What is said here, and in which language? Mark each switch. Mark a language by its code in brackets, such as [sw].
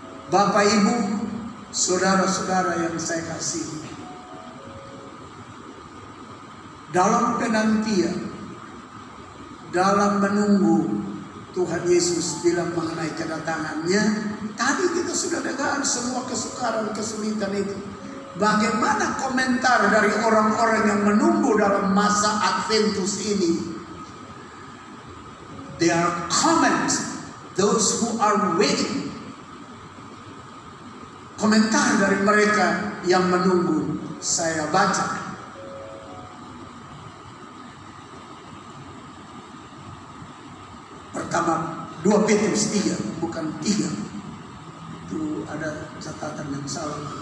[id] Bapak, Ibu, saudara-saudara yang saya kasihi, dalam penantian, dalam menunggu Tuhan Yesus bilang mengenai kedatangannya, tadi kita sudah dengar semua kesukaran, kesulitan itu. Bagaimana komentar dari orang-orang yang menunggu dalam masa Adventus ini? [en] There are comments, those who are waiting. [id] Komentar dari mereka yang menunggu, saya baca. Pertama, 2 Petrus 3, bukan 3. Itu ada catatan yang salah.